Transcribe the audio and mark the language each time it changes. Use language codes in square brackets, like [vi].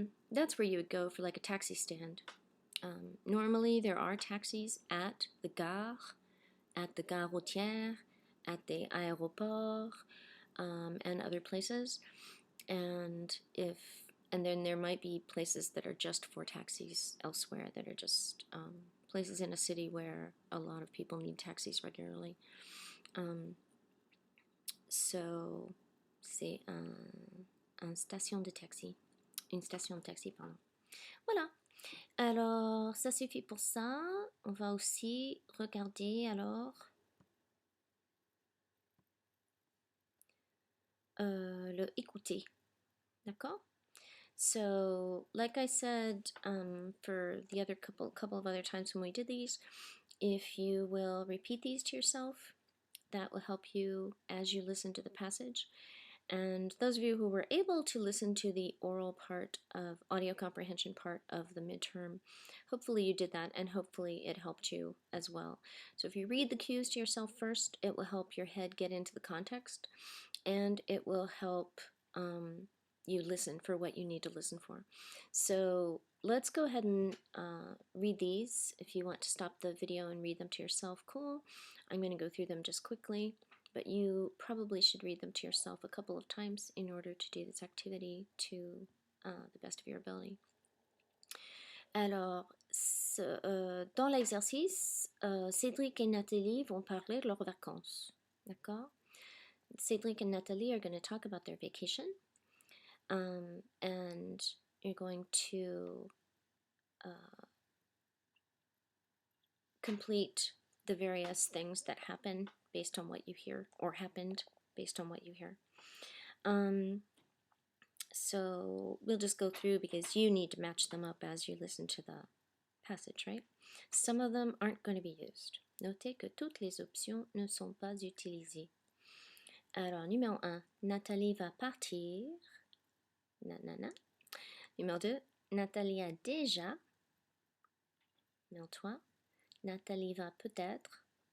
[en] That's where you would go for like a taxi stand. Normally, there are taxis at the gare routière, at the aéroport, and other places. And then there might be places that are just for taxis elsewhere that are just places in a city where a lot of people need taxis regularly. So, [fr] c'est un station de taxi. Une station de taxi, pardon. Voilà. Alors, ça suffit pour ça. On va aussi regarder alors le écouter. D'accord? [en] So, like I said for the other couple of other times when we did these, if you will repeat these to yourself, that will help you as you listen to the passage. And those of you who were able to listen to the oral part of audio comprehension part of the midterm, hopefully you did that, and hopefully it helped you as well. So if you read the cues to yourself first, it will help your head get into the context, and it will help you listen for what you need to listen for. So let's go ahead and read these. If you want to stop the video and read them to yourself, cool. I'm going to go through them just quickly, but you probably should read them to yourself a couple of times in order to do this activity to the best of your ability. [fr] Alors, dans l'exercice, Cédric et Nathalie vont parler de leurs vacances. D'accord? [en] Cédric and Nathalie are going to talk about their vacation. And you're going to complete the various things that happen based on what you hear, or happened based on what you hear. So we'll just go through because you need to match them up as you listen to the passage, right? Some of them aren't going to be used. [fr] Notez que toutes les options ne sont pas utilisées. Alors, numéro 1, Nathalie va partir. Nanana. Numéro 2, Nathalie a déjà. Numéro 3, Nathalie va peut-être.